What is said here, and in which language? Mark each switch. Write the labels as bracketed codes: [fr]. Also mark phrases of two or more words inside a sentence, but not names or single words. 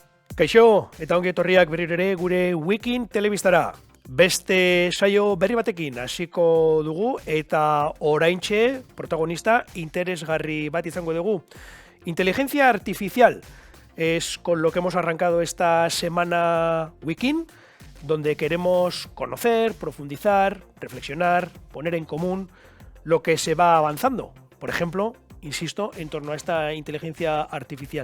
[eu] Kaixo, eta ongi etorriak berriro ere gure Wikin telebistara. Beste saio berri batekin hasiko dugu eta oraintxe protagonista interesgarri bat izango dugu. [es] Inteligencia artificial es con lo que hemos arrancado esta semana Wikin, donde queremos conocer, profundizar, reflexionar, poner en común lo que se va avanzando. Por ejemplo, insisto, en torno a esta inteligencia artificial.